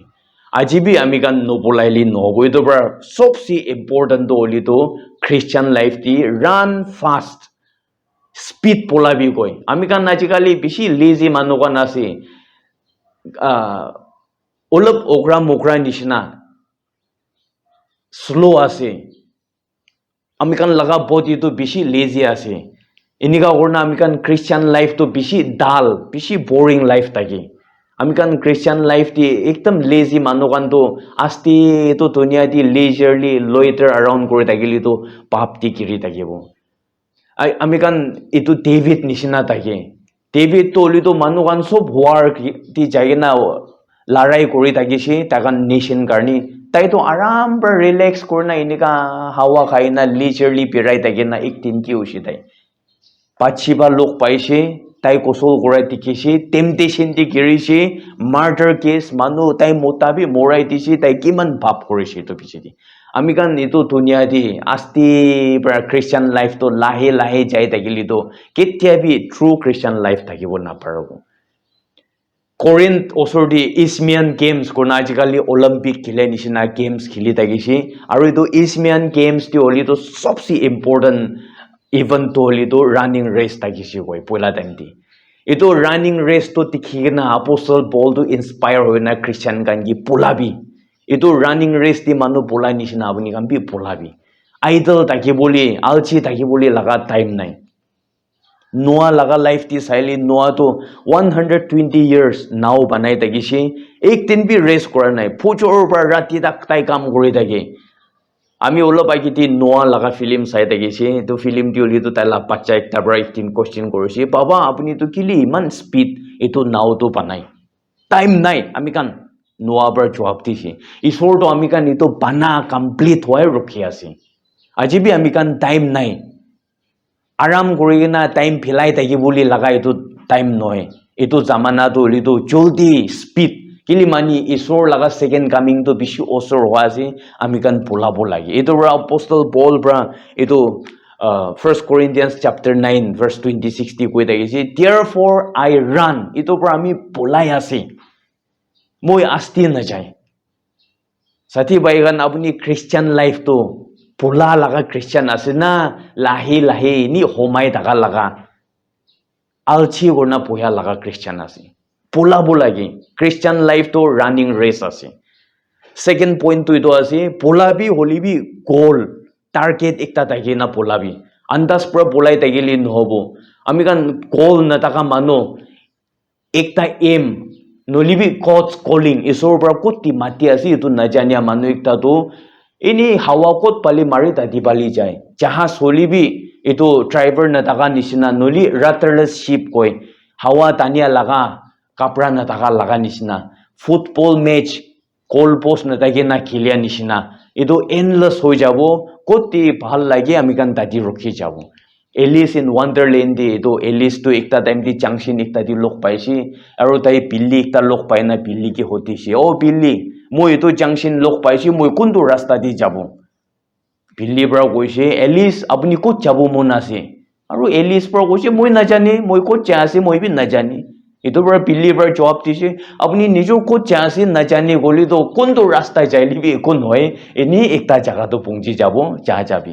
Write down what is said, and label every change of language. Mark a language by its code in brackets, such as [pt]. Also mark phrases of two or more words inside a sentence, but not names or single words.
[nag] Ajibi amikan no pulai li no go ito bra sobsi important to oli to [en] Christian life [nag] di run fast. Speed pola bi koi. Amikan najikali bishi lazy manukan nasi. Olap okra mokra nishna. Slow ase. Amikan laga body to bishi lazy ase. Inika korna amikan [en] Christian life [nag] to bishi dull, bishi [en] boring life [nag] taki. Amikan [en] Christian life [nag] di ekdam lazy manukan to asti to dunia di [en] leisurely loiter around [nag] kore takili to pap di kiri takibo. Amikan itu David nishina take. David to oli to manukan sob war ti jagena larai kori takishi takan nation karni. Tai to aram per relax korna inika hawa khaina leisurely pirai takena ek tin ki ushi tai. Pachiba lok paishe tai kosol korai tikishi temptation ti kirishi [en] murder case [nag] manu tai motabi morai tishi tai kiman bab korishi to pichidi. Amikan itu dunia di asti pra [en] Christian life [nag] to lahe lahe jai takili to ketya bi [en] true Christian life [nag] takibo na parago. Corinth osor di Isthmian Games korna ajikali Olympic khile nishina games khili takishi aru itu Isthmian Games ti oli to sobsi [en] important event [nag] to oli to [en] running race [nag] takishi koi poila time ti. Itu [en] running race [nag] to tikhina [en] apostle Paul [nag] to inspire hoina Christian kangi pulabi. Itu [en] running race [nag] di manu pula nishina abuni kambi pulabi. Idol takibuli, alchi takibuli laga time nai. Noah laga life ti saili Noah to 120 years now banai takishi. Ek din bi race kora nai. Puchor par rati tak tai kam kori taki. Ami ulo pai kiti Noah laga film sai takishi. Tu film ti uli tu tala bacha ekta bra 18 question korishi. Baba apuni tu kili iman speed itu now tu banai. Time nai amikan Noah bar jawab tishi. Isor to amikan itu bana complete hoy rukhi ase. Ajibi amikan time nai. Aram korigena time philai takibuli laga itu time noy. Itu zamana to oli to joldi speed. Kili mani isor laga [en] second coming [nag] to bishi osor hoa ase amikan polabo lagi. Itu bra [en] apostle Paul [nag] bra itu 1 Corinthians chapter 9 verse 26 ti koi takisi. [en] Therefore I run. [nag] Itu bra ami polai ase. Moi asti na jai. Sati baigan apni [en] Christian life [nag] to pula laga Christian asina lahi lahi ni homai daga laga alchi gorna puya laga Christian ase. Pula bulagi [en] Christian life [nag] to [en] running race [nag] ase. [en] Second point [nag] to ito ase pulabi holibi [en] goal target [nag] ekta taki na pulabi. Andas pra pulai takili nohobo. Amikan goal na taka mano ekta aim nolibi [en] God's calling [nag] isor pra kuti mati ase itu najanya manu ekta to ini hawa kot pali mari tadi pali jai jaha solibi itu driver na taka nisina noli [en] rudderless ship [nag] koi hawa tania laga kapra na taka laga nisina [en] football match goal post [nag] na taki na khilia nisina itu endless hoi jabo koti bhal lagi amikan tadi rukhi jabo. Alice in Wonderland di itu Alice tu ekta time di junction ekta di lok paisi aru tai billi ekta lok pai na billi ki hoti si oh billi moi itu junction lok paisi moi kundu rasta di jabo billi bra koise Alice apni ko jabo mon ase aru Alice bra koise moi na jani moi ko cha ase moi bi na jani itu bra billi bra jawab dise apni nijo ko cha ase na jani goli to kundu rasta jaili bi kon hoy eni ekta jaga to pungji jabo ja jabi.